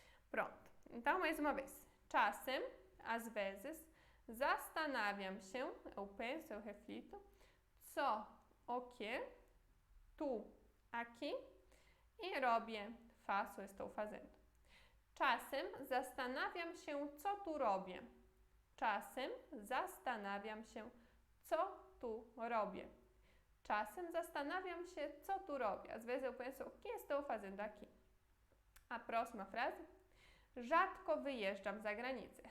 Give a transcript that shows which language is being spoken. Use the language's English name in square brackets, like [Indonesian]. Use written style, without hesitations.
[Portuguese] Pronto. Então, mais uma vez. Czasem, às vezes. Zastanawiam się, eu penso, eu reflito. Co, o que. Tu, aqui. I robię, faço, estou fazendo. [Polish] Czasem zastanawiam się, co tu robię. Czasem zastanawiam się, co tu robię. Czasem zastanawiam się, co tu robię. [Portuguese] Às vezes eu penso, o que estou fazendo aqui? A próxima frase. [Polish] Rzadko wyjeżdżam za granicę.